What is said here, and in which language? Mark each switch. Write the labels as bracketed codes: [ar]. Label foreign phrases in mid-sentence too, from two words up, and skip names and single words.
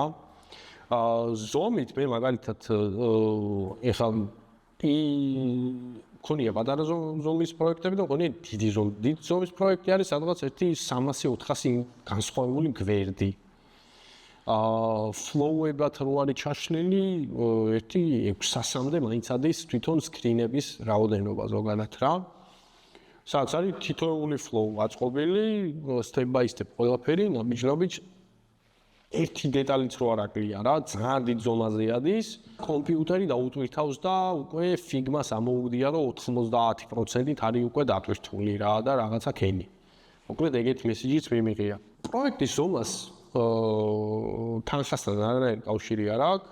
[ka] ზომით მე მაგალითად ეხლა ქონია პატარა ზომის პროექტები და ქონია დიდი ზომის პროექტი არის, სადღაც ერთი 300-400 განსხვავებული გვერდი. flow-ებად რო არის ჩაშლილი, ერთი 600-მდე მაინც არის თვითონ სკრინების რაოდენობა ზოგადად რა. სადაც არის თითოეული flow აწყობილი, [en] step by step [ka] ყველაფერი, ნაბიჯ-ნაბიჯ. ერთი დეტალიც რო არ აკლია რა, ძალიან დიდ ზომაზე არის, კომპიუტერი დაუტვირთავს და უკვე ფიგმას ამოუგდია, რომ 90%-ით არის უკვე დატვირთული რა და რაღაცა ქენი. მოკლედ ეგეთი მესიჯიც მიმიღია. პროექტის ზომას თანხასთან არანაირი კავშირი არ აქვს.